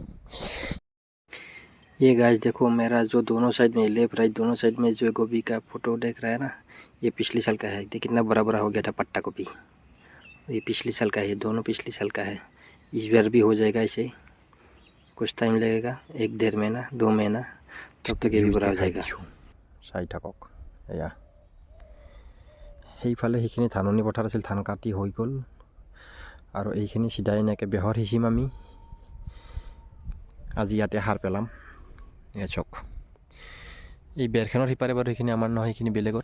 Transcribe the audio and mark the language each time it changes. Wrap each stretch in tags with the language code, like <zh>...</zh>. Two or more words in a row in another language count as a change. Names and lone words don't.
<hi>ये गाइस देखो मेरा जो दोनों साइड में</hi> <en>left right</en> <hi>दोनों साइड में जो गोभी का फोटो देख रहा है ना, ये पिछले साल का है। देखिए कितना बड़ा बड़ा हो गया था पत्ता गोभी। ये पिछले साल का है, दोनों पिछले साल का है। इस बार भी हो जाएगा ऐसे, कुछ टाइम लगेगा, 1-1.5 महीना 2 महीना, तब तक ये भी बड़ा हो जाएगा।</hi> <as>চাই থাকক এয়া সেইফালে সেইখিনি ধাননি পথাৰ আছিল, ধান কাটি হৈ গ'ল আৰু এইখিনি চিধাই এনেকৈ বেহৰ সিঁচিম আমি। আজি ইয়াতে সাৰ পেলাম। এয়া চাওক, এই বেৰখনৰ সিপাৰে বাৰু সেইখিনি আমাৰ নহয়, সেইখিনি বেলেগৰ।</as>